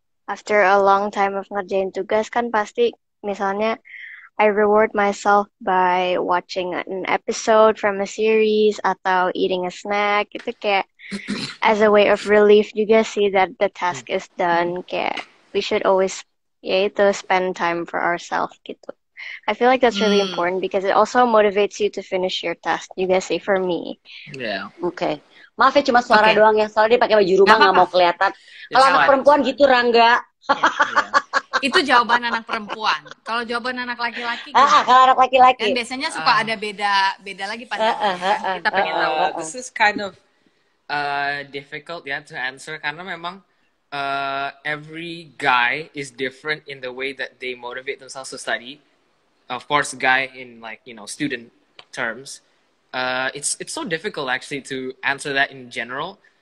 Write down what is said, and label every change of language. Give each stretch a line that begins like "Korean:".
English: After a long time of
Indonesian: ngerjain tugas kan pasti misalnya
English: I reward myself by watching an episode from a series
Indonesian: atau
English: eating a snack.
Indonesian: Itu kayak
English: as a way of relief
Indonesian: juga sih
English: that the task is done.
Indonesian: Kayak
English: we should always spend time for ourselves
Indonesian: gitu.
English: I feel like that's really important because it also motivates you to finish your task. You guys say for me. Yeah.
Indonesian: Okay. Maaf ya cuma suara doang ya. Soalnya dia pakai baju rumah nggak mau kelihatan. Kalau anak perempuan gitu Rangga. Itu jawaban anak perempuan. Kalau jawaban anak laki-laki. Kalau anak laki-laki. Dan biasanya suka ada beda lagi pandangannya. Kita pengen tahu.
English: This is kind of difficult to answer
Indonesian: karena memang
English: every guy is different in the way that they motivate themselves to study. Of course, guy in student terms, it's so difficult actually to answer that in general.